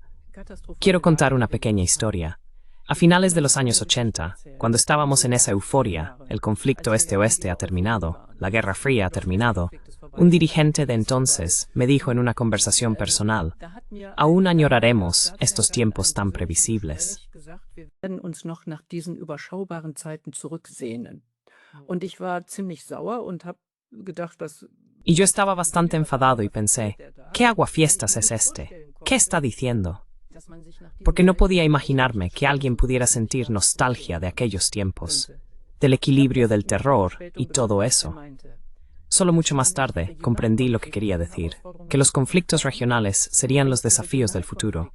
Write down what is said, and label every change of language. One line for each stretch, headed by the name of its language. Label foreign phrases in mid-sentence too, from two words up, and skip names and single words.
Spanish: Quiero contar una pequeña historia. A finales de los años 80, cuando estábamos en esa euforia, el conflicto este-oeste ha terminado, la Guerra Fría ha terminado, un dirigente de entonces me dijo en una conversación personal, aún añoraremos estos tiempos tan previsibles.
German: Wir werden uns noch nach diesen überschaubaren Zeiten zurücksehnen. Und ich war ziemlich sauer und habe gedacht, dass
Spanish: Y yo estaba bastante enfadado y pensé, ¿qué aguafiestas es este? ¿Qué está diciendo? Porque no podía imaginarme que alguien pudiera sentir nostalgia de aquellos tiempos, del equilibrio del terror y todo eso. Solo mucho más tarde comprendí lo que quería decir, que los conflictos regionales serían los desafíos del futuro.